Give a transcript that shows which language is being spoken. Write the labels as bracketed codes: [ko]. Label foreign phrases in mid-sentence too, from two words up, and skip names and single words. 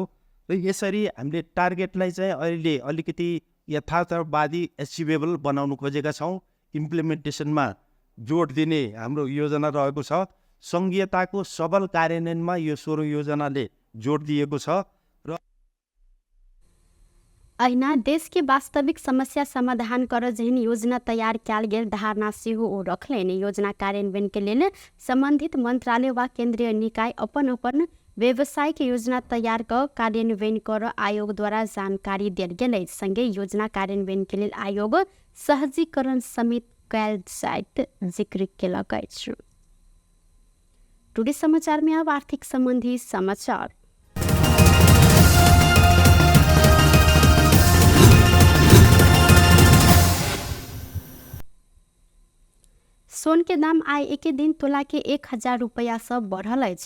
[ne] र यसरी हामीले टार्गेटलाई चाहिँ अहिले अलिकति यथार्थवादी एचिभेबल बनाउनु खोजेका छौँ। इम्प्लिमेन्टेसनमा जोड दिने हाम्रो योजना रहेको छ। संघीयताको सबल कार्यान्वयनमा यो 16 योजनाले जोड दिएको छ। र [mai] अहिना देश के वास्तविक समस्या समाधान कर जहन योजना तैयार कयल गेल धारणा सेहो ओ रखलनि। योजना कार्यान्वयन के लेल संबंधित मंत्रालय वा केंद्रीय निकाय अपन अपन व्यावसायिक योजना तैयार कर कार्यान्वयन कर आयोग द्वारा जानकारी दियल गेल संगे योजना कार्यान्वयन के लिए आयोग सहजीकरण समेत कैल जाइत जिक्र केलक अछि। टुडे समाचार में अब आर्थिक संबंधी समाचार। सोन के दाम आइ एके दिन तोला के 1000 रुपया से बढ़ल अछि।